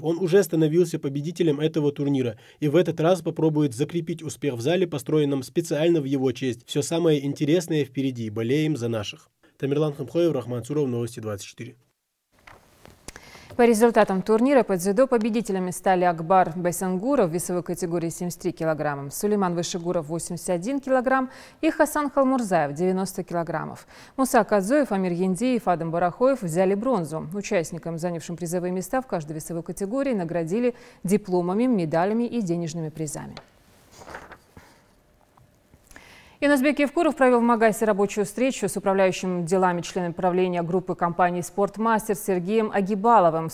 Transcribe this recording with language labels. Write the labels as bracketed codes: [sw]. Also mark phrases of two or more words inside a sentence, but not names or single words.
[ru] Он уже становился победителем этого турнира и в этот раз попробует закрепить успех в зале, построенном специально в его честь. Все самое интересное впереди. Болеем за наших. Тамерлан Хамхоев, Рахман Цуров, Новости 24. По результатам турнира по дзюдо победителями стали Акбар Байсангуров в весовой категории 73 кг, Сулейман Вышегуров 81 кг и Хасан Халмурзаев 90 кг. Муса Кадзоев, Амир Яндиев, Адам Барахоев взяли бронзу. Участникам, занявшим призовые места в каждой весовой категории, наградили дипломами, медалями и денежными призами. Юнусбек Евкуров провел в Магасе рабочую встречу с управляющим делами членом правления группы компаний «Спортмастер» Сергеем Агибаловым.